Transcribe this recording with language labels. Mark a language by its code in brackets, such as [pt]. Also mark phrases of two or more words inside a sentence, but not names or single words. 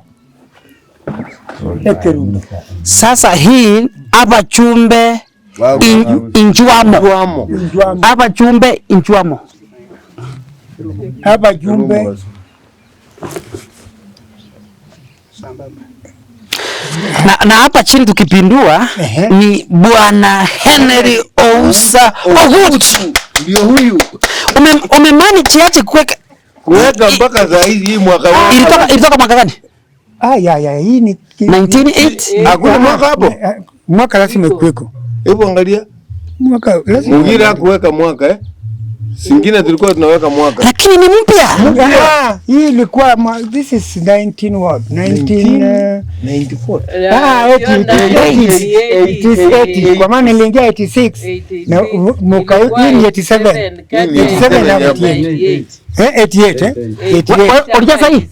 [sw] Ekerundo. Sasa hii [guz] Abachumbe injuamo. Abachumbe injuamo. Abajumbe. [sw] Na hapa chini tukipindua ni Bwana Henry Ousa Ogutu'S. Ndio huyu. Umemanage aje kuweka mpaka saa hizi hii mwaka huu. Ilitoka mwaka gani? Hii ni 1980. Hakuna mwaka hapo. Mwaka lazima ikuweko. Hebu angalia. Mwaka lazima. Mwingine hakuweka mwaka Singine tulikuwa tunaweka mwaka. Lakini ni mpya. Hii ilikuwa [en] this is 19 what? [sw] 1994. 80. Kwa maana niliingia 86 na mwaka huu ni 87. 87 na 88. 88. Ulijaza hii?